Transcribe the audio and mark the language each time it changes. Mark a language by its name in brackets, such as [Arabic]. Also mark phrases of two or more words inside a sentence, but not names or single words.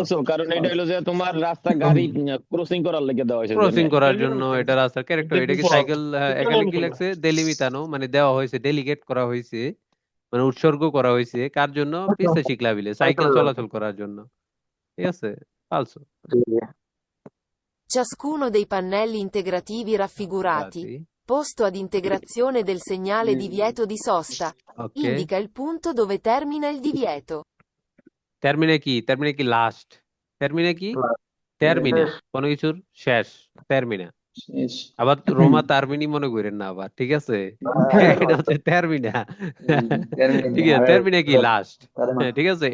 [Bangla] ফালসো, কারণ এটা হলো যে তোমার রাস্তা গাড়ি ক্রসিং করার লেগে দেওয়া হয়েছে যে ক্রসিং করার জন্য এটা রাস্তার ক্যারেক্টার। এটা কি সাইকেল? এখানে কি লাগছে? দেলিমিতানো মানে দেওয়া হয়েছে, ডেলিগেট করা হয়েছে, মানে উৎসর্গ করা হয়েছে কার জন্য? [Italian] piste ciclabili, সাইকেল [Bangla] সাইকেল। চলাচল করার জন্য। ঠিক আছে, ফালসো। জি জি। [Italian] Ciascuno dei pannelli integrativi raffigurati, posto ad integrazione del segnale divieto di sosta, [Bangla] ওকে, [Italian] indica il punto dove termina il divieto. [Bangla] টার্মিনে কি? টার্মিনে কি লাস্ট? টার্মিনে কি? Last. টার্মিনা শেষ। কোনো কিছুর শেষ, টার্মিনা। শেষ। আবার রোমা টার্মিনি মনে করেন না আবার, ঠিক আছে? এটা হচ্ছে টার্মিনা। ঠিক আছে, টার্মিনা কি? লাস্ট। হ্যাঁ, ঠিক আছে।